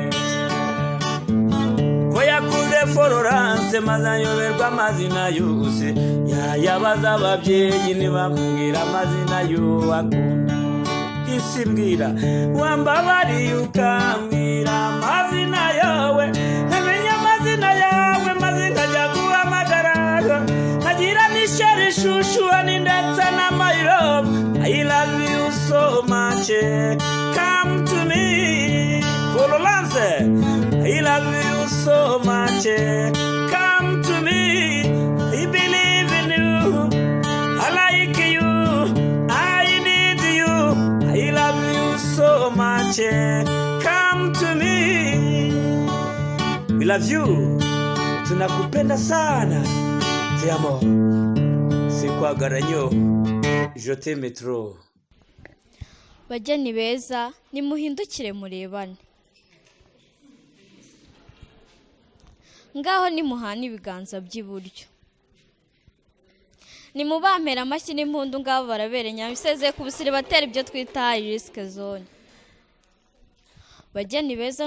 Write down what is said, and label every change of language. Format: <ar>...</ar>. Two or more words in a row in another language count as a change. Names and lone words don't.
<rw>ko yakunze Florence maze ayoberwa amazina yose yayabaza ababyeyi ntibamubwira amazina y'uwakunda isi mbwira wambabariye ukambwira amazina yawe nkamenya amazina yawe maze nkajya guhamagara nkagira n'ishyari shushu ndetse na</rw> <en>my love I love you so much come to me Florence I love you so much come to me I believe in you I like you I need you I love you so much come to me we love you</en> <sw>tunakupenda sana</sw> <es>te amo</es> <en>sikwagaranyo</en> <fr>je t'aime trop</fr> <rw>bageni beza nimuhindukire murebane ngaho nimuhana ibiganza by'iburyo nimubampera amashyi n'impundu ngabo baraberenya bisezeye ku busiri batera ibyo twita</rw> <en>high risk zone</en> <rw>bageni beza</rw>